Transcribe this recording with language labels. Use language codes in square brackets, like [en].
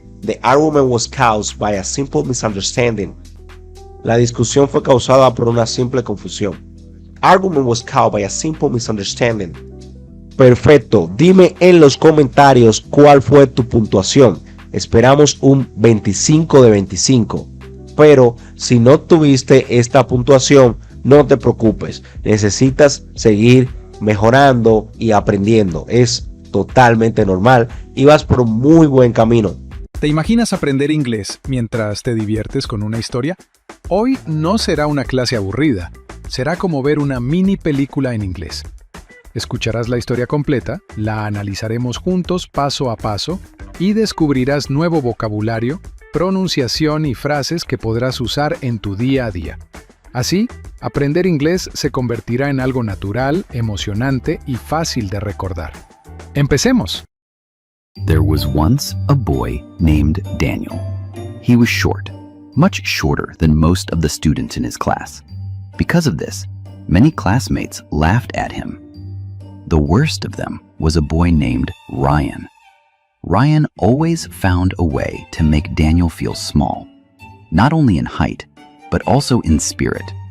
[en] The argument was caused by a simple misunderstanding. [es] La discusión fue causada por una simple confusión. [en] Argument was caused by a simple misunderstanding. [es] Perfecto. Dime en los comentarios cuál fue tu puntuación. Esperamos un 25 de 25. Pero si no tuviste esta puntuación, no te preocupes. Necesitas seguir mejorando y aprendiendo. Es totalmente normal y vas por un muy buen camino. ¿Te imaginas aprender inglés mientras te diviertes con una historia? Hoy no será una clase aburrida. Será como ver una mini película en inglés. Escucharás la historia completa, la analizaremos juntos paso a paso y descubrirás nuevo vocabulario, pronunciación y frases que podrás usar en tu día a día. Así, aprender inglés se convertirá en algo natural, emocionante y fácil de recordar. ¡Empecemos! [en] There was once a boy named Daniel. He was short, much shorter than most of the students in his class. Because of this, many classmates laughed at him. The worst of them was a boy named Ryan. Ryan always found a way to make Daniel feel small, not only in height, but also in spirit.